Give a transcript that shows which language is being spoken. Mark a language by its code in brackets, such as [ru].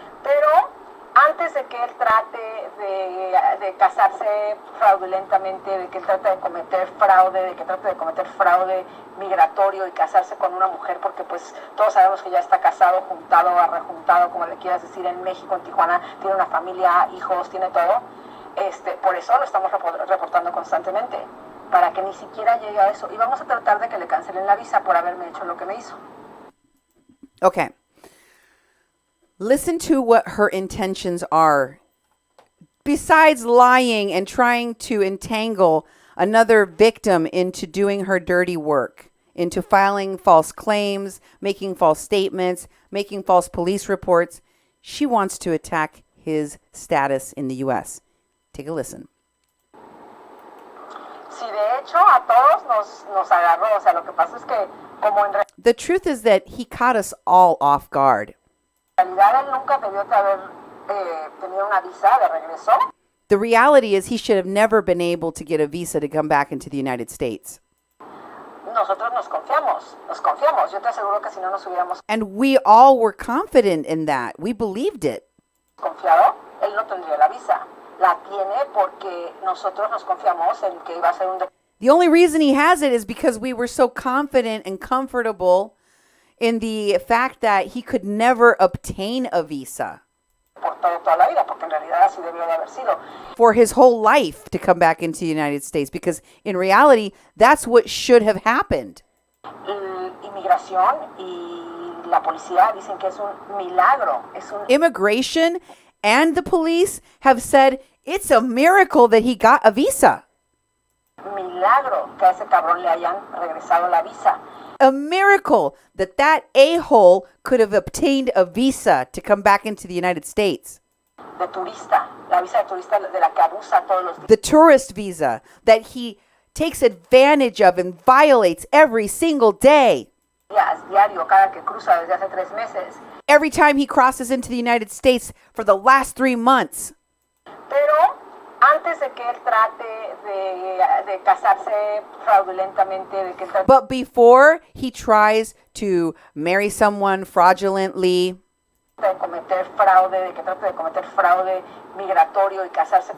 [es] Pero antes de que él trate de casarse fraudulentamente, de que él trate de cometer fraude migratorio y casarse con una mujer, porque pues todos sabemos que ya está casado, juntado, arrejuntado, como le quieras decir, en México, en Tijuana, tiene una familia, hijos, tiene todo. Por eso lo estamos reportando constantemente, para que ni siquiera llegue a eso. Y vamos a tratar de que le cancelen la visa por haberme hecho lo que me hizo. [en] Okay. Listen to what her intentions are. Besides lying and trying to entangle another victim into doing her dirty work, into filing false claims, making false statements, making false police reports, she wants to attack his status in the U.S. Take a listen. [es] Sí, de hecho, a todos nos agarró. O sea, lo que pasa es que como en [en] The truth is that he caught us all off guard. [es] realidad él nunca debió de haber tenido una visa de regreso. [en] The reality is he should have never been able to get a visa to come back into the United States. [es] Nosotros nos confiamos. Yo te aseguro que si no nos hubiéramos [en] And we all were confident in that. We believed it. [es] confiado, él no tendría la visa. La tiene porque nosotros nos confiamos en que iba a ser un [en] The only reason he has it is because we were so confident and comfortable in the fact that he could never obtain a visa [es] deportado toda la vida, porque en realidad así debió de haber sido. [en] for his whole life to come back into the United States, because in reality, that's what should have happened. [es] Inmigración y la policía dicen que es un milagro. [en] Immigration and the police have said it's a miracle that he got a visa. [es] Milagro que a ese cabrón le hayan regresado la visa. [en] A miracle that a-hole could have obtained a visa to come back into the United States. [es] De turista, la visa de turista de la que abusa todos los días. [en] The tourist visa that he takes advantage of and violates every single day. [es] Diario, cada que cruza desde hace 3 meses. [en] Every time he crosses into the United States for the last 3 months. [es] Pero antes de que él trate de casarse fraudulentamente, de que él trate [en] But before he tries to marry someone fraudulently, [es] de cometer fraude migratorio y casarse con